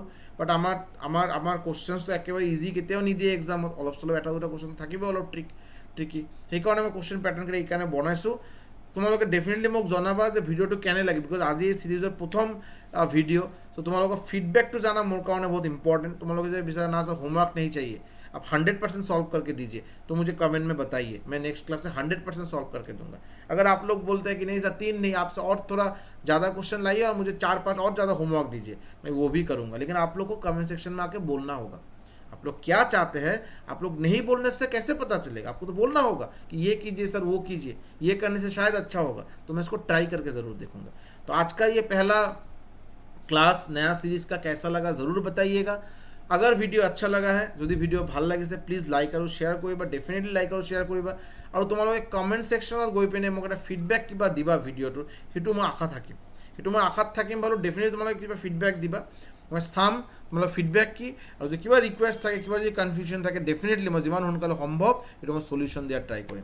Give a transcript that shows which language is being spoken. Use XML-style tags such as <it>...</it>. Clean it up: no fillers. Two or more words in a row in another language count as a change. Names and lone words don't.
<as>বাট আমাৰ কুৱেশ্যনছটো একেবাৰে ইজি কেতিয়াও নিদিয়ে এক্সামত, অলপ চলপ এটা দুটা কুৱেশ্যন থাকিব অলপ ট্ৰিকি. সেইকাৰণে মই কুৱেশ্যন পেটাৰ্ণকেইটা এইকাৰণে বনাইছোঁ. তোমালোকে ডেফিনেটলি মোক জনাবা যে ভিডিঅ'টো কেনে লাগে, বিকজ আজি এই চিৰিজৰ প্ৰথম ভিডিঅ'. চ' তোমালোকৰ ফিডবেকটো জানা মোৰ কাৰণে বহুত ইম্পৰ্টেণ্ট. তোমালোকে যদি বিচাৰা না</as> <hi>सर होमवर्क नहीं चाहिए, आप 100% सॉल्व करके दीजिए तो मुझे कमेंट में बताइए, मैं</hi> <en>next class</en> <hi>में 100% सॉल्व करके दूंगा. अगर आप लोग बोलते हैं कि नहीं सर 3 नहीं, आपसे और थोड़ा ज़्यादा क्वेश्चन लाइए और मुझे 4-5 और ज़्यादा होमवर्क दीजिए, मैं वो भी करूँगा. लेकिन आप लोग को</hi> <en>comment section</en> <hi>में आके बोलना होगा आप लोग क्या चाहते हैं. आप लोग नहीं बोलने से कैसे पता चलेगा, आपको तो बोलना होगा कि ये कीजिए सर, वो कीजिए, ये करने से शायद अच्छा होगा. तो मैं इसको ट्राई करके ज़रूर देखूँगा. तो आज का ये पहला क्लास नया सीरीज़ का कैसा लगा ज़रूर बताइएगा. अगर वीडियो अच्छा लगा है,</hi> <as>যদি ভিডিঅ' ভাল লাগিছে</as> <en>please like</en> <as>আৰু শ্বেয়াৰ কৰিবা, ডেফিনেটলি লাইক আৰু শ্বেয়াৰ কৰিবা. আৰু তোমালোকে কমেণ্ট ছেকশ্যনত গৈ পিনে মোক এটা ফিডবেক কিবা দিবা ভিডিঅ'টোৰ, সেইটো মই আশাত থাকিম বাৰু. ডেফিনেটলি তোমালোকে কিবা ফিডবেক দিবা, মই চাম তোমালোকৰ ফিডবেক কি, আৰু যদি কিবা ৰিকুৱেষ্ট থাকে, কিবা যদি কনফিউজন থাকে, ডেফিনেটলি মই যিমান সোনকালে সম্ভৱ সেইটো মই সলিউশ্যন দিয়াৰ ট্ৰাই কৰিম.</as>